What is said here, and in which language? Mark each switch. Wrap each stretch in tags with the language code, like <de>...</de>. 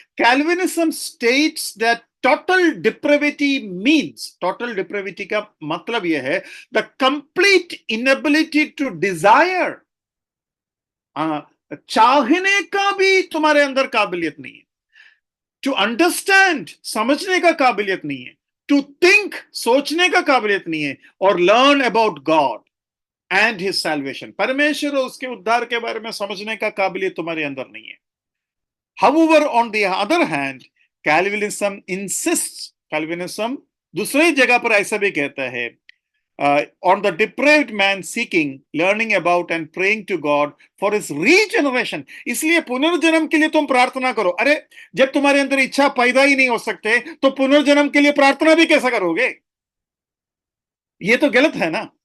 <en>Calvinism states that total depravity means,</en> <hi>total depravity का मतलब यह है</hi> <en>the complete inability to desire,</en> <hi>चाहने का भी तुम्हारे अंदर काबिलियत नहीं है,</hi> <en>to understand</en> <hi>समझने का काबिलियत नहीं है,</hi> <en>to think</en> <hi>सोचने का काबिलियत नहीं है, और</hi> <en>learn about God and his salvation,</en> <hi>परमेश्वर और उसके उद्धार के बारे में समझने का काबिलियत तुम्हारे अंदर नहीं है।</hi> <en>However, on the other hand, Calvinism insists, Calvinism</en> <hi>दूसरी जगह पर ऐसा भी कहता है,</hi> <en>on the depraved man seeking, learning about and praying to God for his regeneration.</en> <hi>इसलिए पुनर्जन्म के लिए तुम प्रार्थना करो। अरे जब तुम्हारे अंदर इच्छा पैदा ही नहीं हो सकते, तो पुनर्जन्म के लिए प्रार्थना भी कैसा करोगे? ये तो गलत है ना।</hi>